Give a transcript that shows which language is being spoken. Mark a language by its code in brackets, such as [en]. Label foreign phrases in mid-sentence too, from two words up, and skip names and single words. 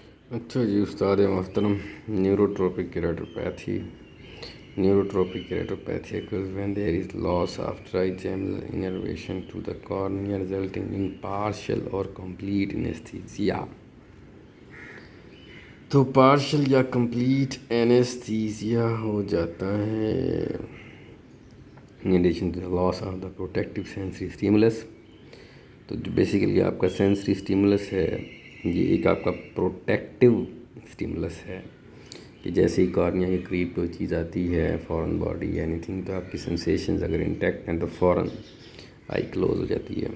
[ur] اچھا جی استاد محترم. [en] neurotropic keratopathy occurs when there is loss of trigeminal innervation to the cornea resulting in partial or complete anesthesia। [ur] تو پارشل یا کمپلیٹ اینستھیزیا ہو جاتا ہے [en] in addition to the loss of the protective sensory stimulus. [ur] تو جو بیسکلی آپکا [en] sensory stimulus [ur] ہے یہ ایک آپکا [en] protective stimulus [ur] ہے کہ جیسے ہی کارنیا کے قریب کوئی چیز آتی ہے [en] foreign body anything [ur] تو آپکی سینسیشنز اگر انٹیکٹ ہیں تو فوراً [en] eye close [ur] ہو جاتی ہے.